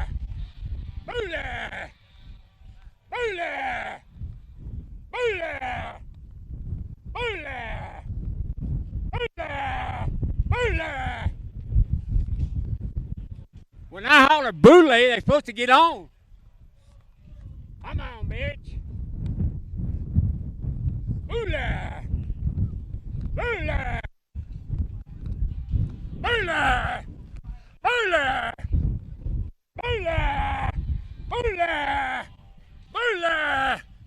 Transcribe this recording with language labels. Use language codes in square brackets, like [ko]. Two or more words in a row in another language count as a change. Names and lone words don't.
[en] Hula! Hula! Hula! Hula! Hula! Hula! When I holler boule, they're supposed to get on. Come on, bitch. Boule. Boule. Boule. Boule. Boule. Boule. Boule.